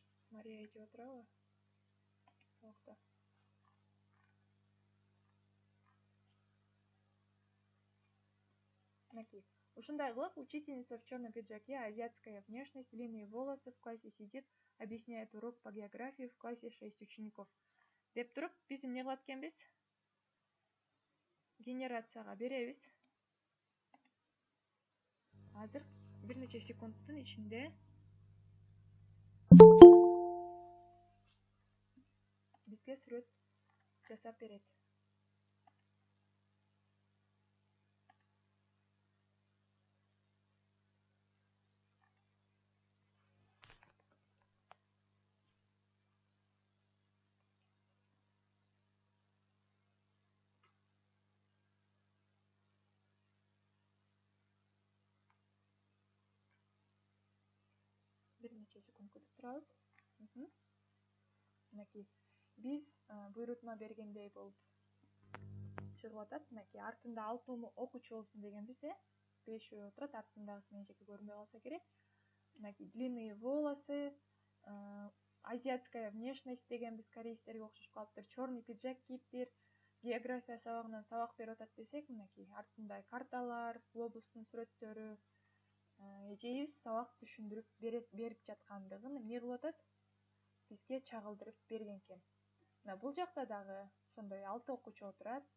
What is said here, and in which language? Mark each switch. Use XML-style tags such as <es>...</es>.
<ky>Мария эже отурабы? Тоокто. мынакей. Ушундай кылып,</ky> <ru>учительница в черном пиджаке, азиатская внешность, длинные волосы, в классе сидит, объясняет урок по географии, в классе 6 учеников.</ru> <ky>Деп туруп, биз эмне кылат экенбиз? Генерацияга беребиз. Азыр бир нече секундтун ичинде бизге сүрөт жасап берет. Бир нече секунд күтүп турабыз. Мынакей. Биз буйрутма бергендей болуп чыгып атат. Мынакей артында 6 окуучу болсун дегенбиз, 5 отурат, артындагысы менен жеке көрүнбөй калса керек. Мынакей</ky> <ru>длинные волосы, азиатская внешность</ru> <ky>дегенбиз, корейстерге окшош калыптыр. Черный пиджак кийиптир. География сабагынан сабак берип атат десек, мынакей артында карталар, глобустун сүрөттөрү, эжебиз сабак түшүндүрүп берип жаткандыгын эмне кылып атат? Бизге чагылдырып берген экен. Мына бул жакта дагы ошондой 6 окуучу отурат.</ky>